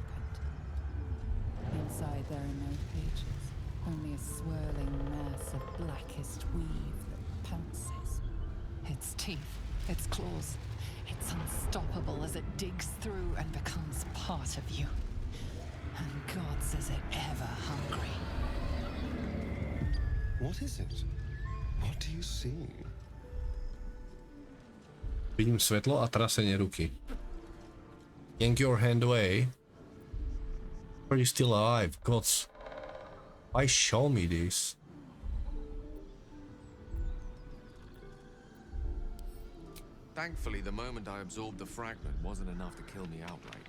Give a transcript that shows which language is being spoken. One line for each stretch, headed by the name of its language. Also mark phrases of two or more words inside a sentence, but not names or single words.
English: Inside there are no pages, only a swirling mass of blackest weave that pounces. Its teeth, its claws, it's unstoppable as it digs through and becomes part of you. And God says it ever hungry. What is it? What do you see?
Slovak: Vidím svetlo a trasenie ruky.
English: Yank your hand away. Are you still alive? Gods. Why show me this? Thankfully, the moment I absorbed the fragment wasn't enough to kill me outright.